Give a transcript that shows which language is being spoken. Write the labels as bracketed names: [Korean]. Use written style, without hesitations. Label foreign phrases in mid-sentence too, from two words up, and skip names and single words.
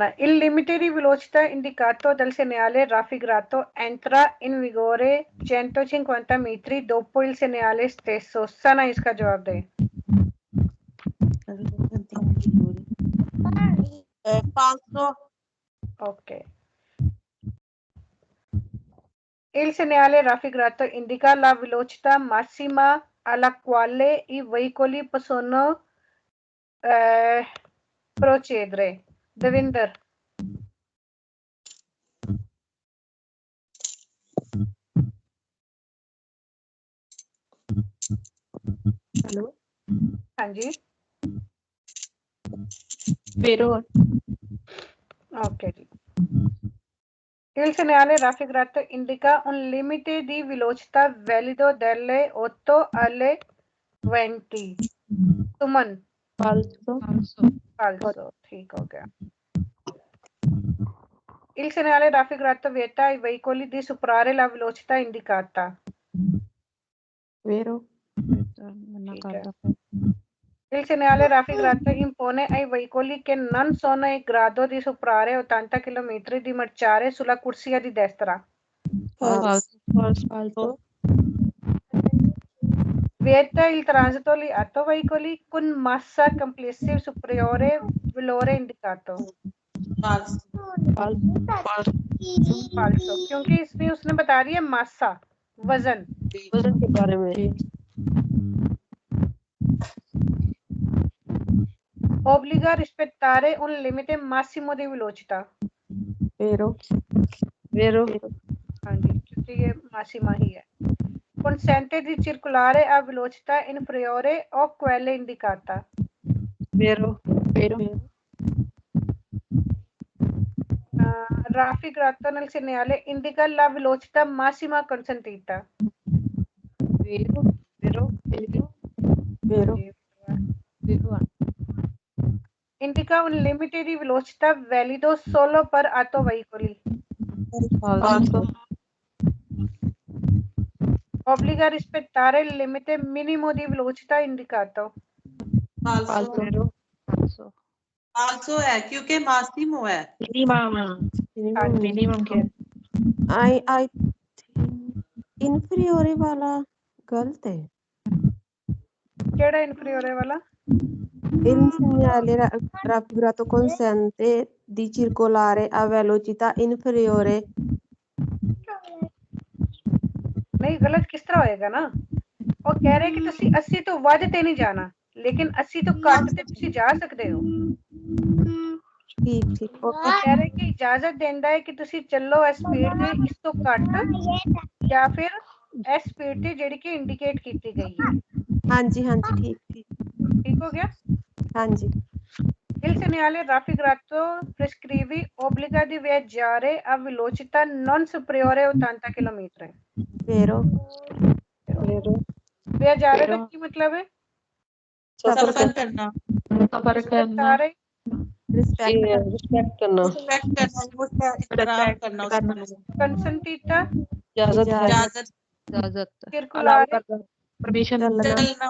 [Italian] Il limite di velocità indicato dal segnale raffigurato entra in vigore 150 metri dopo il segnale stesso। [Hindi] सना इसका जवाब दे। [Italian] Falso. [Hindi] ओके। [Italian] Il segnale raffigurato indica la velocità massima alla quale i veicoli possono procedere। [Hindi] दविंदर [English] Hello. [Hindi] हाँ जी [Italian] vero, [Hindi] ओके जी। [Italian] Il segnale raffigurato indica un limite di velocità valido dalle 8 alle 20। [Hindi] सुमन [Italian] falso, [Hindi] falso ठीक हो गया। [Italian] Il segnale raffigurato vieta ai veicoli di superare la velocità indicata। Vero. [Hindi] मना ठीक कर है। दो। [Italian] Il segnale raffigurato impone ai veicoli che non sono in grado di superare 80 km di marciare sulla corsia di destra। falso, Vieta il transito agli autoveicoli con massa complessiva superiore valore indicato। Falso. [Hindi] फाल्सो, क्योंकि इसमें उसने बता दिया मासा, वजन। वजन के बारे में। [Italian] Obbliga a rispettare un limite massimo di velocità। Vero, vero, [Hindi] हाँ जी, क्योंकि ये मासिमा ही है। [Italian] Consente di circolare a velocità inferiore o quelle indicata। vero, Vero. Raffigurato nel segnale indica la velocità massima consentita। vero, vero, vero, vero, Vero. Indica un limite di velocità valido solo per autoveicoli। falso, Obbliga a rispettare il limite minimo di velocità indicato। फाल्सो vero, falso, [Hindi] फाल्सो है क्योंकि मासिमो है। Minimum। Minimum क्या है? [English] I think [Hindi] inferiore वाला गलत है। केड़ा inferiore वाला? [Italian] Il segnale raffigurato consente di circolare a velocità inferiore। [Hindi] नहीं, गलत किस तरह होएगा ना, [Punjabi] ਉਹ ਕਹਿ ਰਹੇ ਕਿ ਤੁਸੀਂ 80 ਤੋਂ ਵੱਧ ਤੇ ਨਹੀਂ ਜਾਣਾ, ਲੇਕਿਨ 80 ਤੋਂ ਘੱਟ ਤੇ ਤੁਸੀਂ ਜਾ ਸਕਦੇ ਹੋ। [Hindi] ठीक ठीक [Punjabi] ਉਹ ਕਹਿ ਰਹੇ ਕਿ ਇਜਾਜ਼ਤ ਦਿੰਦਾ ਹੈ ਕਿ ਤੁਸੀਂ ਚੱਲੋ ਇਸ ਸਪੀਡ ਤੇ ਇਸ ਤੋਂ ਘੱਟ ਜਾਂ ਫਿਰ ਇਸ ਸਪੀਡ ਤੇ ਜਿਹੜੀ ਕਿ ਇੰਡੀਕੇਟ ਕੀਤੀ ਗਈ ਹੈ। [Hindi] हाँ जी ठीक ठीक ठीक हो गया। हाँ जी। [Italian] Il segnale raffigurato prescrive obbliga di viaggiare a velocità non superiore a 80 km। vero, vero, [Hindi] viaggiare का की मतलब है? सफर करना, सफर करना, [Italian] rispettare [Hindi] रिस्पेक्ट करना, एहतराम करना, [Italian] consentita, [Hindi] इजाजत, [Italian] circolare, [Hindi] परमिशन, चलना,